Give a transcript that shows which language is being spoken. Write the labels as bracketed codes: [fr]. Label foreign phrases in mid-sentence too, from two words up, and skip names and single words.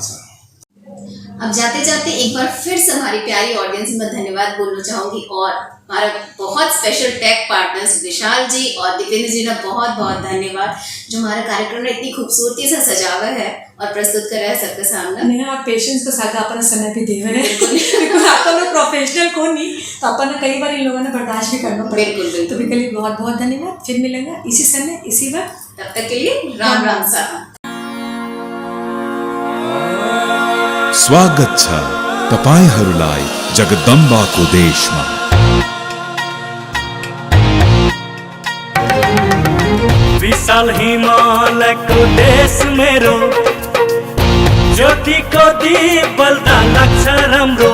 [hi] अब जाते जाते एक बार फिर से हमारी प्यारी ऑडियंस में धन्यवाद बोलना चाहूंगी, और हमारा बहुत स्पेशल [en] tech partners [hi] विशाल जी और दीपेंद्र जी ने बहुत बहुत धन्यवाद, जो हमारा कार्यक्रम ने इतनी खूबसूरती से सजावा है और प्रस्तुत कर रहा है सबके सामने। नहीं आप पेशेंस के साथ अपना समय भी दे रहे हैं, बिल्कुल अपन लोग प्रोफेशनल को नहीं, तो अपन कई बार इन लोगों ने बर्दाश्त भी करना पड़ा। बिल्कुल तो के लिए बहुत बहुत धन्यवाद। फिर मिलेंगे इसी समय इसी वक्त, तब तक के लिए राम राम सा। [ne] स्वागत छ तपाईहरुलाई जगदम्बाको देशमा। विशाल हिमालयको देश मेरो, ज्योतिको दीप बल्दा लाग्छ राम्रो।